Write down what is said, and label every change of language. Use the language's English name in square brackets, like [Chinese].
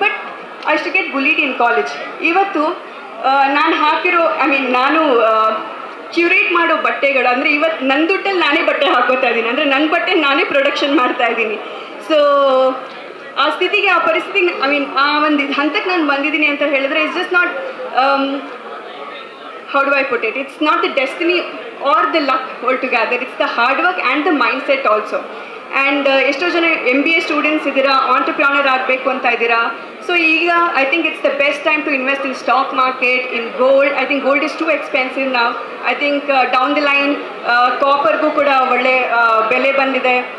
[English] But I to get bullied in college. [Kannada] ಇವತ್ತು ನಾನು ಹಾಕಿರೋ ನಾನು ಕ್ಯೂರೇಟ್ ಮಾಡೋ ಬಟ್ಟೆಗಳು ಅಂದರೆ ಇವತ್ತು ನನ್ನ ದುಡ್ಡಲ್ಲಿ ನಾನೇ ಬಟ್ಟೆ ಹಾಕೋತಾ ಇದ್ದೀನಿ, ಅಂದರೆ ನನ್ನ ಬಟ್ಟೆ ನಾನೇ ಪ್ರೊಡಕ್ಷನ್ ಮಾಡ್ತಾ ಇದ್ದೀನಿ. ಸೊ ಆ ಸ್ಥಿತಿಗೆ, ಆ ಪರಿಸ್ಥಿತಿಗೆ ಆ ಒಂದು ಹಂತಕ್ಕೆ ನಾನು ಬಂದಿದ್ದೀನಿ ಅಂತ ಹೇಳಿದ್ರೆ, [English] It's just not how do I put it? It's not the destiny or the luck altogether. It's the hard work and the mindset also. [Kannada] And ಎಷ್ಟೋ ಜನ MBA ಸ್ಟೂಡೆಂಟ್ಸ್ ಇದ್ದೀರಾ, ಆಂಟರ್ಪ್ರಿನರ್ ಆಗಬೇಕು ಅಂತ ಇದ್ದೀರಾ. [English] So ಈಗ I think it's the best time to invest in stock market, in gold. I think gold is too expensive now. I think down the line [Kannada] ಕಾಪರ್ಗೂ ಕೂಡ ಒಳ್ಳೆ ಬೆಲೆ ಬಂದಿದೆ.